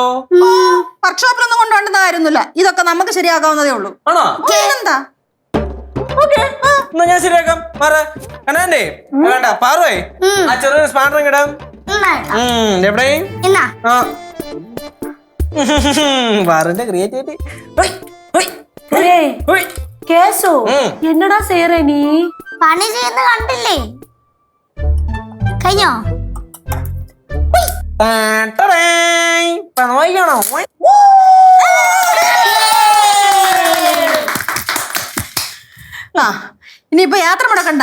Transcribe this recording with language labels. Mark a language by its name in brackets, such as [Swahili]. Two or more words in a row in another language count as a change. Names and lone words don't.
[Malayalam] വർക്ക്ഷോപ്പിലൊന്നും കൊണ്ടുപോകേണ്ട കാര്യമൊന്നുമില്ല. ഇതൊക്കെ നമുക്ക് ശരിയാക്കാവുന്നതേ ഉള്ളൂ. ആണോ? എന്താ എന്നാ ഞാൻ ശരിയാക്കാം. കനാണ്ടേ വേണ്ട പാറുവേ, ആ ചെറിയൊരു സ്പാൻഡർ ഇടാം. എവിടെ? എന്നാ ആ പാറിന്റെ ക്രിയേറ്റിവിറ്റി. [Tamil] ஏய் கேசு என்னடா செய்யற நீ? [Malayalam] പണി ചെയ്യുന്ന കണ്ടില്ലേ? കഴിഞ്ഞോ? നോക്കണോ? ആ ഇനിയിപ്പോ യാത്ര മുടക്കണ്ട.